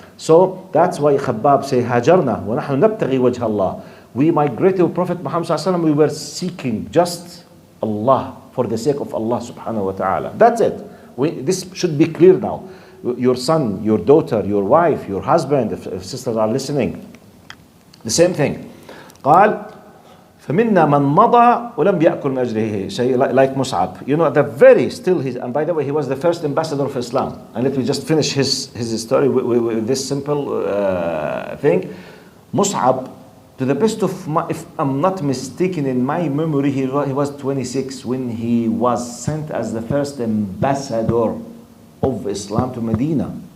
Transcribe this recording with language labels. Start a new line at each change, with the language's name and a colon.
English: So that's why Khabbab say,
Arabic: Hajarna, wa nahnu nabtaghi wajha Allah.
English: We migrated with Prophet Muhammad sallallahu alaihi wasallam, we were seeking just Allah, for the sake of Allah subhanahu wa ta'ala. That's it. This should be clear now. Your son, your daughter, your wife, your husband, if sisters are listening, the same thing.
Arabic: قال فمنا من مضى ولم يأكل من أجره شيء,
English: like Mus'ab. You know, the very still, and by the way, he was the first ambassador of Islam. And let me just finish his story with this simple thing. Mus'ab, to the best of my, if I'm not mistaken in my memory, he was 26 when he was sent as the first ambassador of Islam to Medina.